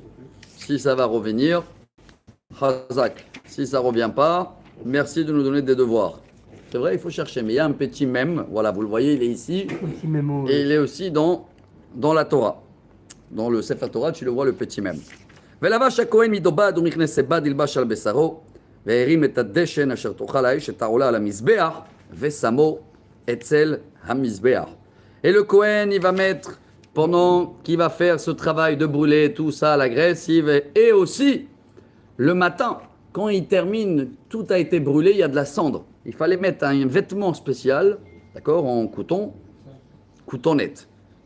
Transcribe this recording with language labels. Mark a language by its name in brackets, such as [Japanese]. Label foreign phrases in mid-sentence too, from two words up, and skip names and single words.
[French] Si ça va revenir, Hazak. Si ça ne revient pas, merci de nous donner des devoirs. C'est vrai, il faut chercher. Mais il y a un petit mème. Voilà, vous le voyez, il est ici. Et il est aussi dans la Torah. Dans le [Hebrew] ספר תורה, [French] tu le vois, le petit mème. [Hebrew] ולבש הכהן מדובד ומכנס בד ילבש על בשרו והרים את הדשן אשר תאכל האש את העולה על המזבח ושמו אצל המזבח. [French] Et le Kohen, il va mettre, pendant qu'il va faire ce travail de brûler tout ça, la graisse, et aussi le matin, quand il termine, tout a été brûlé, il y a de la cendre. Il fallait mettre un vêtement spécial, d'accord, en coutonnette.